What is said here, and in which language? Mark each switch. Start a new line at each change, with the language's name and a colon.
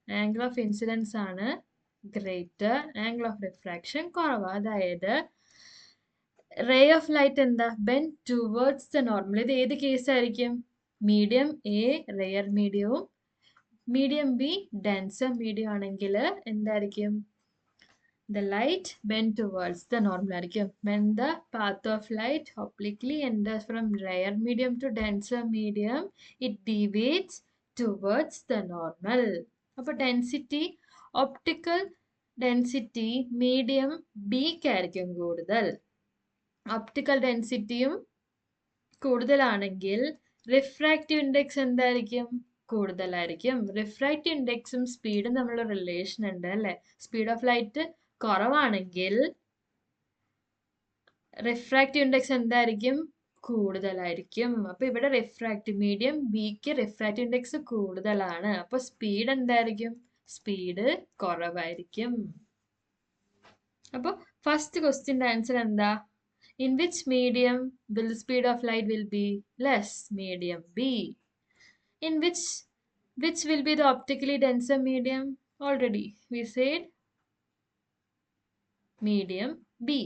Malayalam: Angle of incidence ആണ് greater, angle of refraction കുറവാ. അതായത് റേ ഓഫ് ലൈറ്റ് എന്താ?
English: Bend towards the normal.
Malayalam: ഇത് ഏത് കേസ് ആയിരിക്കും? Medium A rare മീഡിയവും medium B denser medium ആണെങ്കിൽ എന്തായിരിക്കും?
English: The light bend towards the normal
Malayalam: ആയിരിക്കും.
English: When the path of light obliquely enters from rare medium to denser medium, it deviates towards the normal.
Malayalam: അപ്പോൾ density, optical density medium ബിക്കായിരിക്കും കൂടുതൽ. Optical ഡെൻസിറ്റിയും കൂടുതലാണെങ്കിൽ refractive index എന്തായിരിക്കും? കൂടുതലായിരിക്കും. Refractive ഇൻഡെക്സും സ്പീഡും തമ്മിലുള്ള relation ഉണ്ട് അല്ലെ? സ്പീഡ് ഓഫ് ലൈറ്റ് കുറവാണെങ്കിൽ റിഫ്രാക്റ്റീവ് ഇൻഡെക്സ് എന്തായിരിക്കും? കൂടുതലായിരിക്കും. അപ്പൊ ഇവിടെ റിഫ്രാക്റ്റീവ് മീഡിയം ബിക്ക് റിഫ്രാക്റ്റീവ് ഇൻഡെക്സ് കൂടുതലാണ്. അപ്പൊ സ്പീഡ് എന്തായിരിക്കും? സ്പീഡ് കുറവായിരിക്കും. അപ്പൊ ഫസ്റ്റ് ക്വസ്റ്റ്യന്റെ ആൻസർ എന്താ?
English: In which medium will the speed of light will be less? Medium B. In which will be the optically denser medium? Already we said medium B.